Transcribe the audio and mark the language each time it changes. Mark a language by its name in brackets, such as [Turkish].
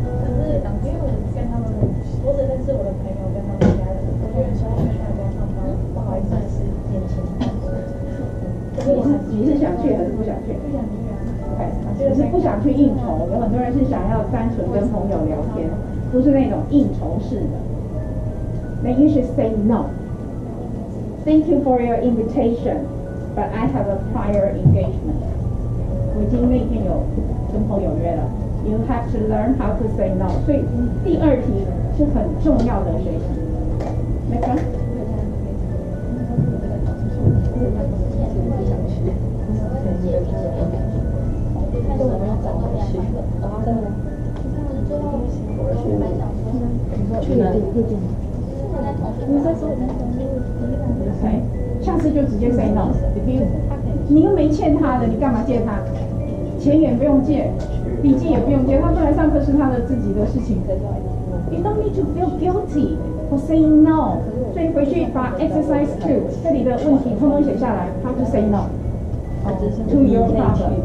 [Chinese] 可是因为我跟他们，我只认识我的朋友跟他们家人，我就有时候去台湾上班，不好意思是眼前。你是想去还是不想去？不想去啊。OK， 就是不想去应酬，有很多人是想要单纯跟朋友聊天，不是那种应酬式的。 [English] Then you should say no. Thank you for your invitation, but I have a prior engagement. [Chinese] 我已经那天有跟朋友约了。 [English] You have to learn how to say no. [Chinese] 所以第2题是很重要的学习。 [English] Next one. [Chinese] 去哪里？你在说下次就直接 [English] say no。 [Chinese] 你又没欠他的，你干嘛借他？钱也不用借，笔记也不用借，他本来上课是他的自己的事情。 [English] You don't need to feel guilty for saying no。 [Chinese] 所以回去把 exercise 2这里的问题通通写下来 [English] ，how to say no to your problem。